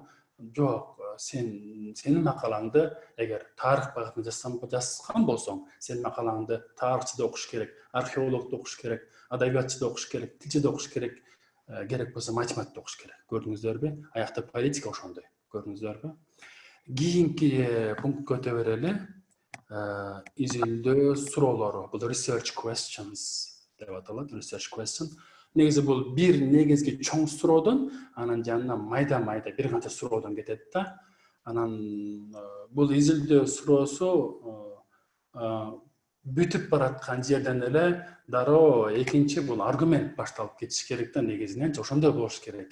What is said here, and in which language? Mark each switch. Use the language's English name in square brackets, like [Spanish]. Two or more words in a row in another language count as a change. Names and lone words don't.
[Kyrgyz] Жок, сенин макалаңды эгер тарых багытында жазган болсоң, сенин макалаңды тарыхчы да окуш керек, археолог да окуш керек, адабиятчы да окуш керек, тилчи да окуш керек, керек болсо математик да окуш керек. Көрдүңүздөрбү? Аякта политика ошондой. Көрдүңүздөрбү? Кийинки пунктка өтө берели. Изилдөө суроолору, бул [English] research questions [Kyrgyz] деп аталат, [English] research question. [Kyrgyz] Негизи бул бир негизги чоң суроодон, анан жанына майда-майда бир канча суроодон кетет да. Анан бул изилдөө суроосу бүтүп бараткан жерден эле дароо экинчи бул аргумент башталып кетиш керек да, негизинен ошондой болуш керек.